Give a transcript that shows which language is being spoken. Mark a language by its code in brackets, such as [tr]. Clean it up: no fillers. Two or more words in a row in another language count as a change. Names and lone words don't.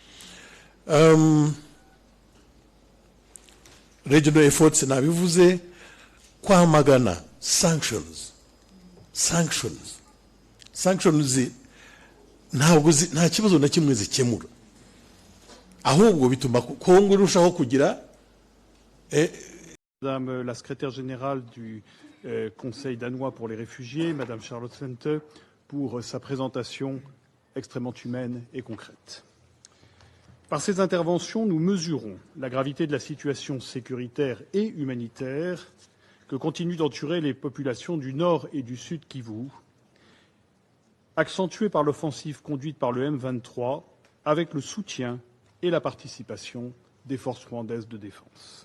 [en] Regional efforts [rw] nabivuze, kwamagana sanctions nta kibazo na kimwe zikemura, ahubwo bituma Kongo irushaho kugira. [fr] Madame la secrétaire générale du Conseil danois pour les réfugiés, Madame Charlotte Sente, pour sa présentation extrêmement humaine et concrète. Par ces interventions, nous mesurons la gravité de la situation sécuritaire et humanitaire que continuent d'endurer les populations du Nord et du Sud Kivu, accentuée par l'offensive conduite par le M23 avec le soutien et la participation des forces rwandaises de défense.